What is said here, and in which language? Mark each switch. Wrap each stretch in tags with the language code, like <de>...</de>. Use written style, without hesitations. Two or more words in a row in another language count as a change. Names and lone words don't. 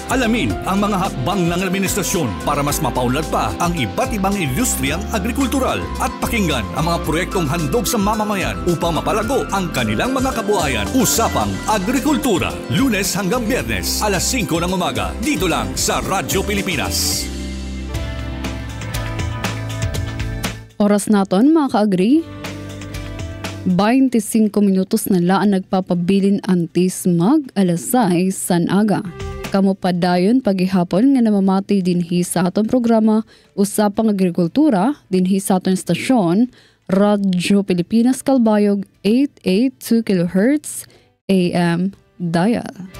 <tl>Alamin ang mga hakbang ng administrasyon para mas mapaunlad pa ang iba't ibang industriyang agrikultural at pakinggan ang mga proyektong handog sa mamamayan upang mapalago ang kanilang mga kabuhayan. Usapang Agrikultura, Lunes hanggang Biyernes, alas 5 ng umaga, dito lang sa Radyo Pilipinas.</tl> <war>Oras naton mga ka-agri, 25 minutos na laan nagpapabilin antis mag alas 6 san aga. Kamo pa dayon paghihapon nga namamati dinhi sa atong programa Usapang Agrikultura dinhi sa atong stasyon Radyo Pilipinas Kalbayog 882 kHz AM dial.</war>